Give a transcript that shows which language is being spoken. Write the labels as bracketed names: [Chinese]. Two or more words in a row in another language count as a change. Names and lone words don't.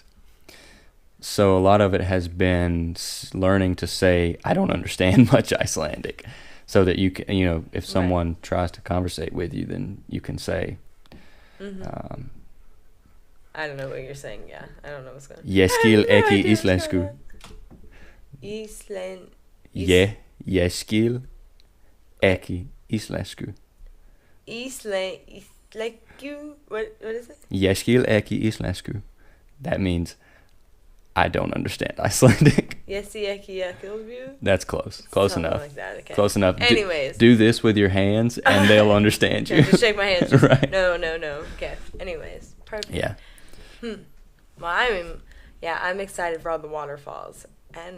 [English] So a lot of it has been learning to say, I don't understand much Icelandic, so that you can, if someone tries to conversate with you, then you can say, I don't know what you're saying. Yeah, I don't know what's going on. [Icelandic] Ég skil ekki íslensku. Ég skil ekki íslensku. Íslensku? [English] What is it? [Icelandic] Ég skil ekki íslensku. [English] That means I don't understand Icelandic. That's close. Close Something enough. like that, okay. Close enough. Anyways. Do this with your hands, and they'll understand you. Just shake my hands. Right. No. Okay. Anyways, perfect. Yeah. Well, I'm excited for all the waterfalls, and